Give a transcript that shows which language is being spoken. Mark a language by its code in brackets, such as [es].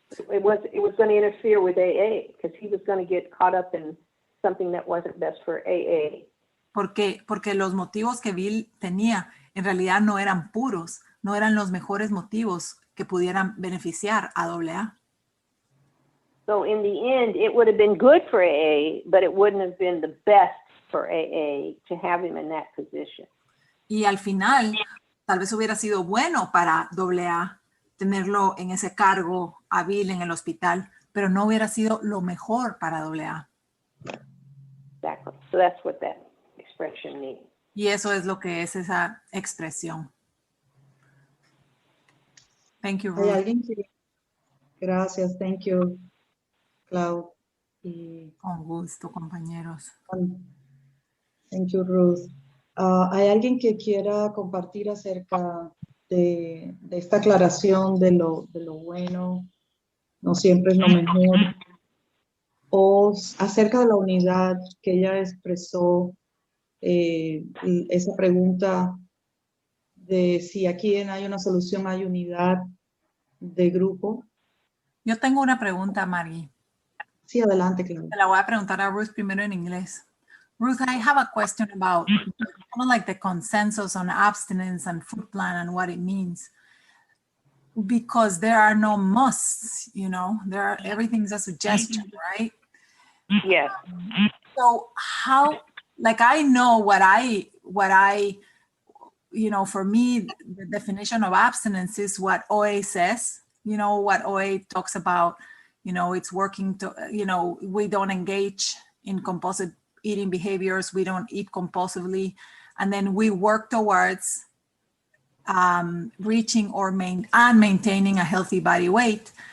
[en] It was going to interfere with AA because he was going to get caught up in something that wasn't best for AA. [es] Porque los motivos que Bill tenía en realidad no eran puros, no eran los mejores motivos que pudieran beneficiar a AA. [en] So in the end, it would have been good for AA, but it wouldn't have been the best for AA to have him in that position. [es] Y al final, tal vez hubiera sido bueno para AA tenerlo en ese cargo a Bill en el hospital, pero no hubiera sido lo mejor para AA. [en] Exactly. So that's what that expression means. [es] Y eso es lo que es esa expresión. [en] Thank you, Ruth. [es] ¿Hay alguien Gracias, [en] thank you, Cloud. [es] Y Con gusto, compañeros. [en] thank you, Ruth. [es] ¿Hay alguien que quiera compartir acerca de esta aclaración de lo bueno? No siempre es lo mejor. O acerca de la unidad que ella expresó, esa pregunta de si aquí hay una solución, hay unidad de grupo. Yo tengo una pregunta, Maggie. Sí, adelante, Claudia. Te la voy a preguntar a Ruth primero en inglés. [en] Ruth, I have a question about kind of like the consensus on abstinence and food plan and what it means. Because there are no musts, you know, everything's a suggestion, right? Yes. So how, like, I know what I, you know, for me, the definition of abstinence is what OA says, you know, what OA talks about, you know, it's working to, you know, we don't engage in compulsive eating behaviors, we don't eat compulsively, and then we work towards reaching or maintaining a healthy body weight.